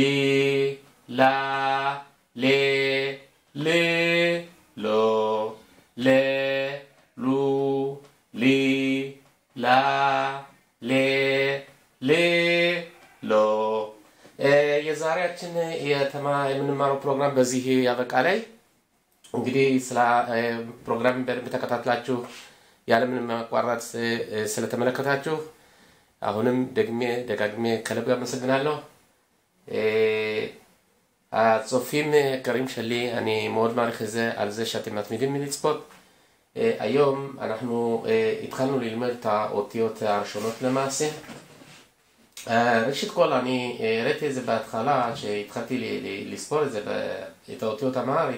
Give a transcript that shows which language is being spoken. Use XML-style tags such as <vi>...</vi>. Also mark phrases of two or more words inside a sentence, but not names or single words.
<am>ላ ሌ ል ሎ ለ ሉ ሊ ላ ሌ ል ሎ የዛሬያችን የምንማረው ፕሮግራም በዚህ ያበቃል። እንግዲህ ስለ ፕሮግራም በተከታተላችሁ ያለምንም ማቋረጥ ስለተመለከታችሁ አሁንም ደጋግሜ ከልብ አመሰግናለሁ።</am> <he>הצופים יקרים שלי, אני מאוד מעריך את זה על זה שאתם מתמידים מלצפות. היום אנחנו התחלנו ללמד את האותיות הראשונות למעשה. ראשית כל אני הראיתי את זה בהתחלה, שהתחלתי לספור את האותיות המהרית.</he>